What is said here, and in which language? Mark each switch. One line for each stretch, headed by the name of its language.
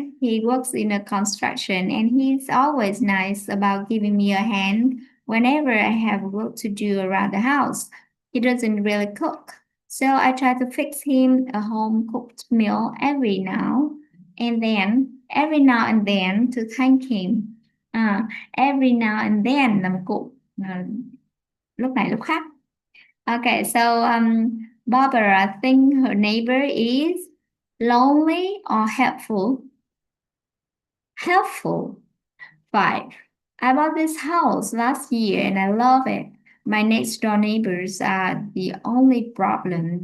English: He works in a construction and he's always nice about giving me a hand whenever I have work to do around the house. He doesn't really cook, so I try to fix him a home cooked meal every now and then to thank him. Every now and then
Vietnamese: là một cụm lúc này lúc khác.
English: Okay, so Barbara thinks her neighbor is lonely or helpful. Helpful. 5. I bought this house last year and I love it. My next door neighbors are the only problem.